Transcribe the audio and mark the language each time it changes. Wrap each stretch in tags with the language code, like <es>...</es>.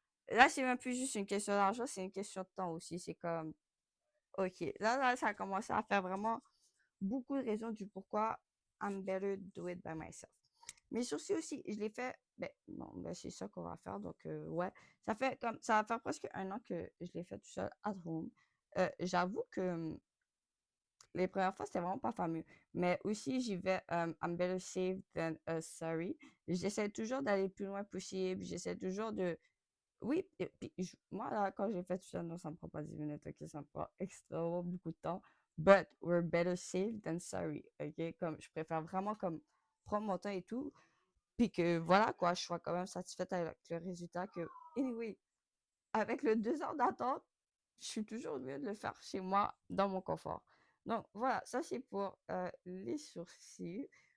<fr>Là, c'est même plus juste une question d'argent, c'est une question de temps aussi. C'est comme, OK, là, ça a commencé à faire vraiment beaucoup de raisons du pourquoi</fr> <en>I'm better do it by myself.</en> <fr>Mes sourcils aussi, je les fais, ben, non, ben, c'est ça qu'on va faire. Donc, ouais, ça va faire presque 1 an que je l'ai fait tout seul</fr> <en>at home.</en> <fr>J'avoue que les premières fois, c'était vraiment pas fameux. Mais aussi, j'y vais,</fr> <en>I'm better safe than sorry.</en> <fr>J'essaie toujours d'aller le plus loin possible. J'essaie toujours de, oui, et puis moi, là, quand j'ai fait tout ça, non, ça me prend pas 10 minutes, ok, ça me prend extrêmement beaucoup de temps.</fr> <en>But we're better safe than sorry, ok?</en> <fr>Comme, je préfère vraiment comme prendre mon temps et tout, puis que voilà, quoi, je sois quand même satisfaite avec le résultat que, anyway, avec le 2 heures d'attente, je suis toujours mieux de le faire chez moi, dans mon confort. Donc, voilà, ça c'est pour les sourcils.</fr>